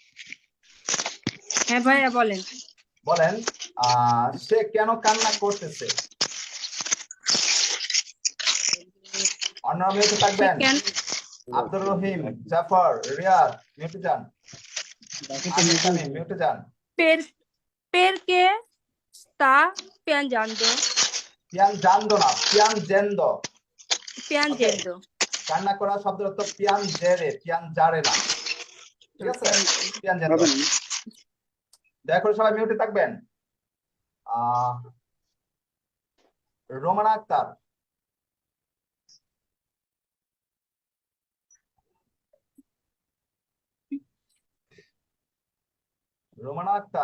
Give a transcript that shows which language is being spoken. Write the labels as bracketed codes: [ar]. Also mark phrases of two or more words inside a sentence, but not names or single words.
[bn] হ্যাঁ ভাইয়া বলেন। বলেন সে কেন কান্না করতেছে? অন্যরা মিউটে থাকবেন। আব্দুর রহিম, জাফর, রিয়াদ মিউটে যান। আমি মিউটে যান। [it] Perché sta piangendo? [bn] পিয়ানজান্দো না, পিয়ানজেন্দো। [it] Piangendo। [bn] কান্না করা শব্দের অর্থ পিয়ানজেরে, পিয়ানজারে না। ঠিক আছে, পিয়ানজেন্দো। দয়া করে সবাই মিউটে থাকবেন। রোমানা আক্তার, রোমানা আক্তার।